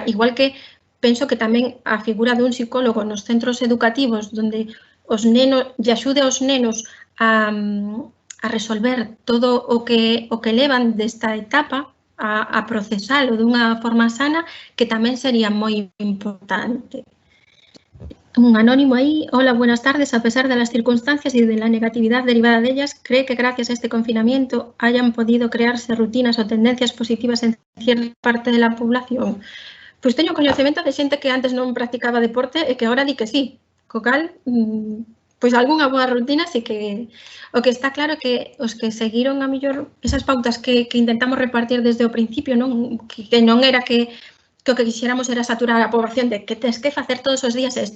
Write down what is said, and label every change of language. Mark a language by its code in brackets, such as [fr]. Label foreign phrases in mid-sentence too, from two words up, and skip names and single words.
[gl] Igual que penso que tamén a figura dun psicólogo nos centros educativos onde os nenos lle axude aos nenos a resolver todo o que levan desta etapa, a procesalo dunha forma sana, que tamén sería moi importante. Un anónimo aí. [es] Hola, buenas tardes. A pesar de las circunstancias y de la negatividad derivada de ellas, ¿cree que gracias a este confinamiento hayan podido crearse rutinas o tendencias positivas en cierta parte de la población? [gl] Pois teño coñecemento de xente que antes non practicaba deporte e que agora di que sí. Co cal, pois algunha boa rutina, así que o que está claro é que os que seguiron a mellor esas pautas que intentamos repartir desde o principio, non que non era que o que quixéramos era saturar a poboación de que tens que facer todos os días isto.